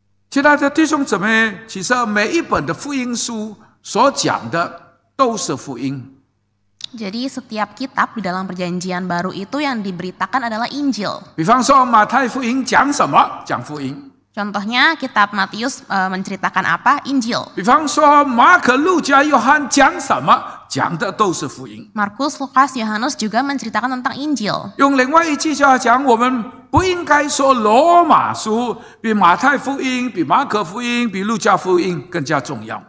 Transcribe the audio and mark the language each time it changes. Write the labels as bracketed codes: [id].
[zh] 亲爱的弟兄姊妹，其实每一本的福音书所讲的都是福音。 [id] Jadi setiap kitab di dalam perjanjian baru itu yang diberitakan adalah Injil. [zh] 比方说马太福音讲什么？讲福音。 [id] Contohnya kitab Matius menceritakan apa? Injil. [zh] 比方说马可、路加、约翰讲什么？讲的都是福音。 [id] Markus, Lukas, Yohanes juga menceritakan tentang Injil. [zh] 用另外一句话讲，我们不应该说罗马书比马太福音、比马可福音、比路加福音更加重要。